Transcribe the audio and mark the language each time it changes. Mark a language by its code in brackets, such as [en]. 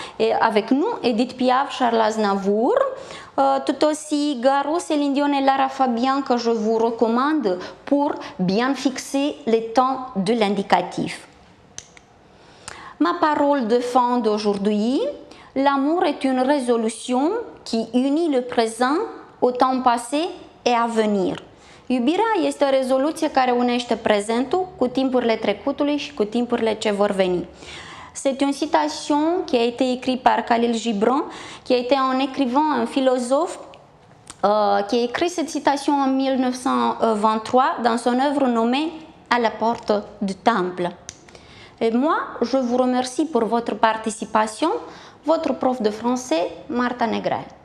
[fr] Et avec nous, Edith Piaf, Charles Aznavour. Tout aussi Garo, Céline Dion et Lara Fabian que je vous recommande pour bien fixer les temps de l'indicatif. Ma parole de fin d'aujourd'hui. L'amour est une résolution qui unit le présent au temps passé et à venir. [ro] Iubirea este o rezoluție care unește prezentul cu timpurile trecutului și cu timpurile ce vor veni. [fr] C'est une citation qui a été écrite par Khalil Gibran, qui a été un écrivain, un philosophe, qui a écrit cette citation en 1923 dans son œuvre nommée À la porte du temple. Et moi, je vous remercie pour votre participation. Votre prof de français, Marta Negrel.